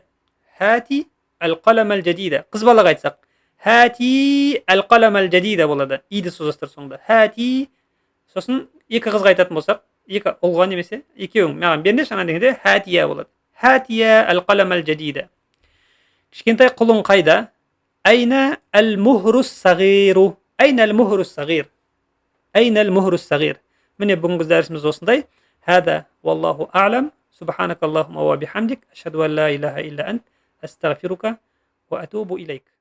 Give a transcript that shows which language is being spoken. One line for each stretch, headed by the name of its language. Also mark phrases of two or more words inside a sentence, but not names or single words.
Arabic: هاتي القلم الجديد.
Kazakh: Қыз балаға айтсақ,
Arabic: هاتي القلم الجديد болады.
Kazakh: Иді созастыр соңында. Хати, сосын екі қызға айтатын болсақ, екі ұлға немесе екеуің маған беріңдерші ана дегенде хатия болады.
Arabic: هاتيا القلم الجديد.
Kazakh: Кішкентай құлың қайда?
Arabic: أين الخروف الصغير. أين الخروف الصغير أين الخروف الصغير.
Kazakh: Міне бүгінгі дәрісіміз осындай.
Arabic: هذا والله أعلم. سبحانك اللهم وبحمدك أشهد أن لا إله إلا أنت. أستغفرك وأتوب إليك.